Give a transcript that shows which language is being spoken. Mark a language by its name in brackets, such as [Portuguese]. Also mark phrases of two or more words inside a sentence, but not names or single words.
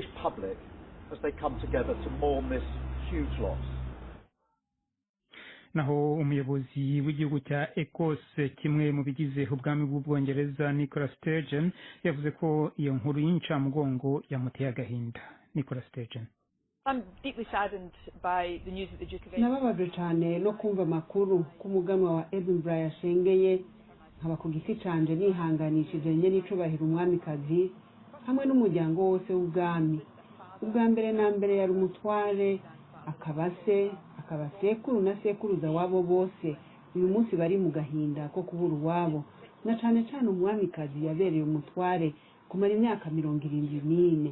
[Kinyarwanda] Naho umuyobozi w'igihugu cya Ecosse, kimwe mu bigize ubwami bw'Ubwongereza, Nicola Sturgeon, yavuze ko iyo nkuru y'incamugongo yamuteye agahinda. Nicola Sturgeon: [Rundi] nababajwe cyane no kumva amakuru ko umuganwa wa Edinburgh yashengeye, nkaba ku giti canje nihanganishije nye n'icubahiro umwamikazi hamwe n'umuryango wose w'ubwami. Ubwa mbere na mbere yari umutware, akaba sekuru na sekuruza wabo bose uyu munsi bari mu gahinda ko kubura uwabo, na cane cane umwamikazi yabereye umutware kumara imyaka 74.